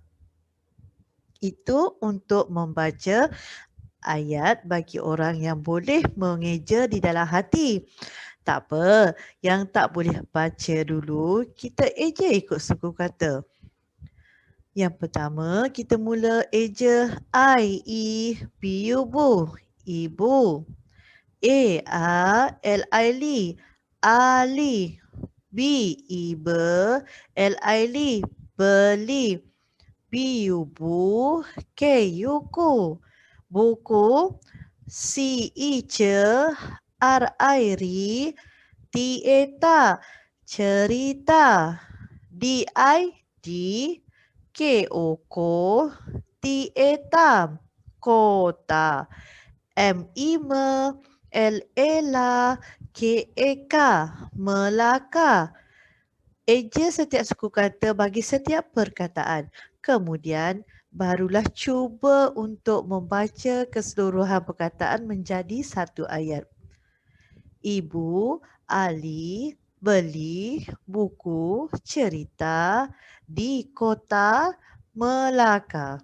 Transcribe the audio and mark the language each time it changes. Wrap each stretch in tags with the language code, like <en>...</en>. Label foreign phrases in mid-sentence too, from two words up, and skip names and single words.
<ms>Itu untuk membaca ayat bagi orang yang boleh mengeja di dalam hati. Tak apa, yang tak boleh baca dulu, kita eja ikut suku kata. Yang pertama, kita mula eja I, E, B, U, Bu. Ibu. A-A-L-I-L-I, Ali. B, Ibe, L-I-L-I, beli. Bu, Ku, buku. C-I-Ce, R-I-Ri, T-A-Ta, cerita. D-I-D, K-O-Ko, T-A-Ta, kota. M-I-Me, L-A-La, K-A-K, Melaka. Eja setiap suku kata bagi setiap perkataan. Kemudian barulah cuba untuk membaca keseluruhan perkataan menjadi satu ayat. Ibu Ali beli buku cerita di kota Melaka.</ms>